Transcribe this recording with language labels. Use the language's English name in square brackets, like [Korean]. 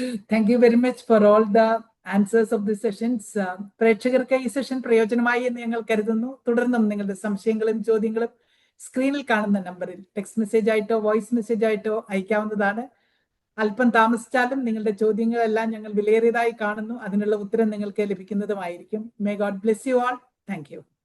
[English] Thank you very much for all the answers of the sessions. [Malayalam] പ്രേക്ഷകർക്ക് ഈ session പ്രയോജനമായി എന്ന് ഞങ്ങൾ കരുതുന്നു. തുടർന്നും നിങ്ങളുടെ സംശയങ്ങളും ചോദ്യങ്ങളും സ്ക്രീനിൽ കാണുന്ന നമ്പറിൽ ടെക്സ്റ്റ് മെസ്സേജ് ആയിട്ടോ വോയിസ് മെസ്സേജ് ആയിട്ടോ അയക്കാവുന്നതാണ്. അല്പം താമസിച്ചാലും നിങ്ങളുടെ ചോദ്യങ്ങളെല്ലാം ഞങ്ങൾ വിലയേറിയതായി കാണുന്നു. അതിനുള്ള ഉത്തരം നിങ്ങൾക്ക് ലഭിക്കുന്നതുമായിരിക്കും. [English] May God bless you all. Thank you.